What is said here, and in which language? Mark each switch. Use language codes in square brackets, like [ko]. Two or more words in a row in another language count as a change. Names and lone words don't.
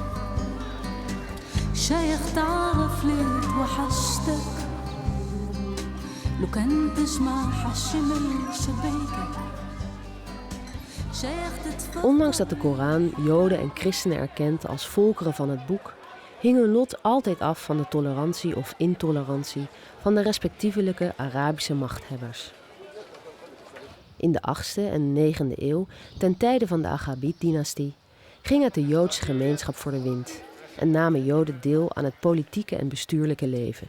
[ar] شيخ تعرف ليه توحشتك لو كنت تسمع حشي من شباكك شيخ تتفكر. [nl] Ondanks dat de Koran Joden en christenen erkent als volkeren van het boek, hing hun lot altijd af van de tolerantie of intolerantie van de respectievelijke Arabische machthebbers. In de 8e en 9e eeuw, ten tijde van de Aghabid-dynastie, ging het de Joodse gemeenschap voor de wind en namen Joden deel aan het politieke en bestuurlijke leven.